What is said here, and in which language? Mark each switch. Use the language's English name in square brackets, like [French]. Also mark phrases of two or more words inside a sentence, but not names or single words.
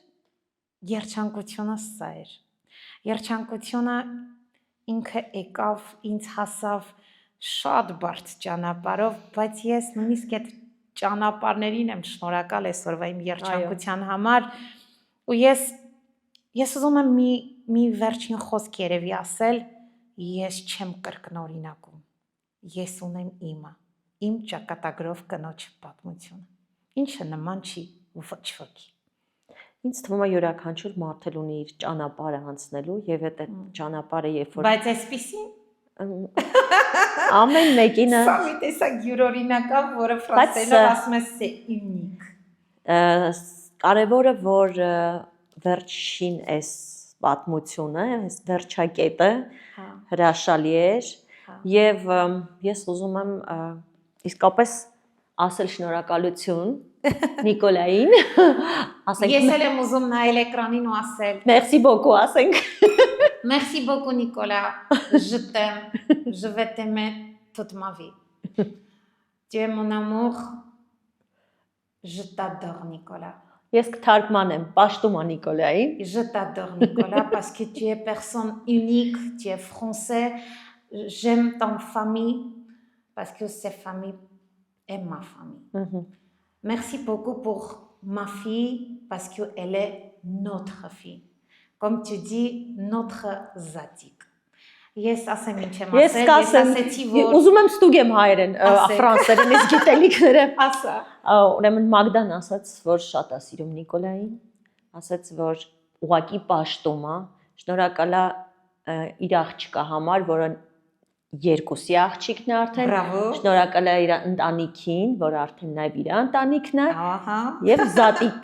[Armenian] Երջանկությունը սա էր։ Երջանկությունը ինքը եկավ, ինձ հասավ շատ բարդ ճանապարհով, բայց ես նույնիսկ այդ ճանապարհներին եմ շնորհակալ այսօրվա իմ երջանկության համար, ու ես ուզում եմ մի վերջին խոսք երևի ասել, ես չեմ կրկնօրինակում, ես ունեմ իմը, իմ ճակատագրով կնոջ պատմությունը, ինչը նման չի ոչ ոքի։ Ինձ թվում է յուրաքանչյուր մարդ էլ ունի իր ճանապարհը անցնելու եւ այդ ճանապարհը երբ որ Բայց այսպեսին ամեն մեկինը սա մի տեսակ յուրօրինակ է, որը ֆրանսերենով ասում է [French] c'est unique։ [Armenian] Կարևորը որ վերջին այս պատմությունը, այս վերջակետը հրաշալի էր եւ ես ուզում եմ իսկապես ասել շնորհակալություն Նիկոլային, ասենք Ես էլ եմ ուզում նայել էկրանին ու ասել [French] Merci beaucoup ասենք Merci beaucoup Nicolas, je t'aime, je vais t'aimer toute ma vie. Tu es mon amour, je t'adore Nicolas. [Armenian] Ես կթարգմանեմ պաշտում է Նիկոլային [French] Je t'adore Nicolas parce que tu es personne unique, tu es français. J'aime ton famille parce que cette famille est ma famille. Merci beaucoup pour ma fille parce qu'elle est notre fille. Comme tu dis, notre zadik. [Armenian] Ես ասեմ ինչ եմ ասել, ես ասեցի որ ուզում եմ ստուգեմ հայերեն, ֆրանսերեն ես գիտելիքները ասա։ Ուրեմն Մագդան ասաց, որ շատ է սիրում Նիկոլային, ասաց, որ ուղակի պաշտում է, շնորհակալ է իր աղջկա համար, որը երկուսի աղջիկն է արդեն, շնորհակալ է իր ընտանիքին, որ արդեն նաև իր ընտանիքն է, եւ զատիկ